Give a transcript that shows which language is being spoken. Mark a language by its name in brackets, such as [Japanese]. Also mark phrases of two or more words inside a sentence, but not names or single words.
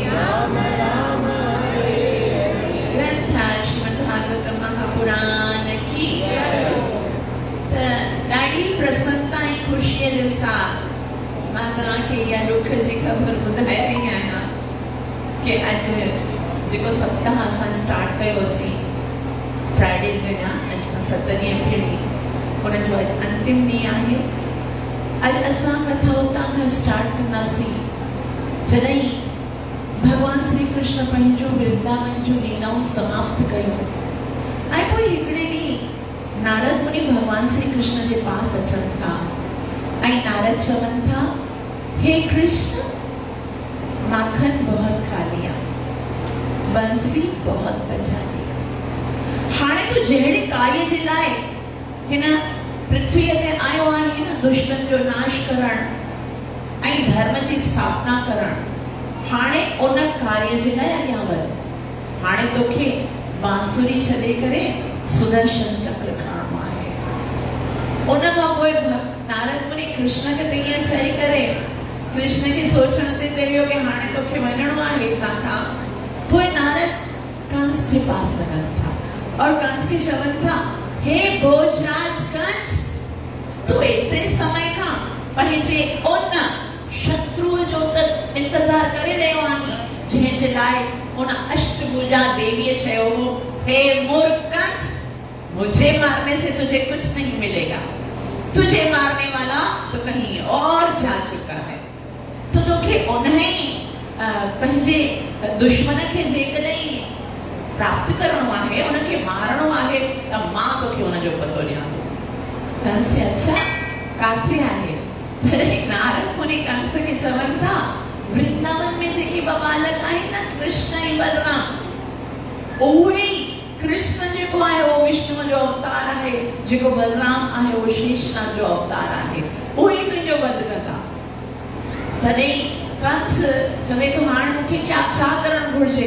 [Sindhi] ग्रंथ श्रीमद्भागवत महापुराण की ॾाढी प्रसन्नता ऐं ख़ुशीअ जे साथ मां तव्हांखे इहा ॾुख जी ख़बर ॿुधाए रही आहियां कि अॼु जेको सप्ताह असां स्टार्ट कयोसीं फ्राइडे जो ॾींहुं अॼु खां 7 ॾींहं पहिरीं उनजो अॼु अंतिम ॾींहुं आहे। अॼु असां कथा उतां खां स्टार्ट कंदासीं जॾहिं भॻवान श्री कृष्ण पंहिंजो वृंदावन जूं लीलाऊं समाप्त कयो ऐं पोइ हिकिड़े ॾींहुं नारद मुनि भॻवान श्री कृष्ण जे पास अचनि था ऐं नारद चवनि था, [Hindi] हे कृष्ण माखन बहुत खा लिया, बंसी बहुत बजा ली। [Sindhi] हाणे तू जहिड़े कार्य जे लाइ हिन पृथ्वीअ ते आयो आहे न दुष्टन जो नाश करण ऐं धर्म जी स्थापना करण, हाणे उन कार्य जे लाइ अॻियां वध। हाणे तोखे बांसुरी छॾे करे सुदर्शन चक्र खणणो आहे। उन खां पोइ नारद मुनि कृष्ण खे त ईअं चई करे कृष्ण खे सोचण ते चयो कि हाणे तोखे वञणो आहे हितां खां। पोइ नारद कंस जे पास वञनि था और कंस खे चवनि था, हे भोजराज कंस, तू एतिरे समय खां पंहिंजे उन शत्रुअ जो त इंतजार करे रहियो आहीं जंहिंजे लाइ उन अष्टभुजा देवीअ चयो हो, [Hindi] हे मूर्ख कंस, मुझे मारने से तुझे कुछ नहीं मिलेगा, तुझे मारने वाला तो कहीं और जा चुका [Sindhi] है। तो तोखे उन्हें पंहिंजे दुश्मन खे जेकॾहिं प्राप्त करणो आहे, उनखे मारणो आहे, त मां तोखे उनजो पतो ॾियां। कंस चए, अच्छा काथे आहे? तॾहिं नारद मुनि कंस खे चवनि था, वृंदावन में जेके ॿ बालक आहिनि न, कृष्ण ऐं बलराम, उहे कृष्ण जेको आहे उहो विष्णु जो अवतार आहे, जेको बलराम आहे उहो शेषनाग जो अवतार आहे, उहे तुंहिंजो वध कंदा। तॾहिं कंस चवे थो, हाणे मूंखे छा करणु घुर्जे?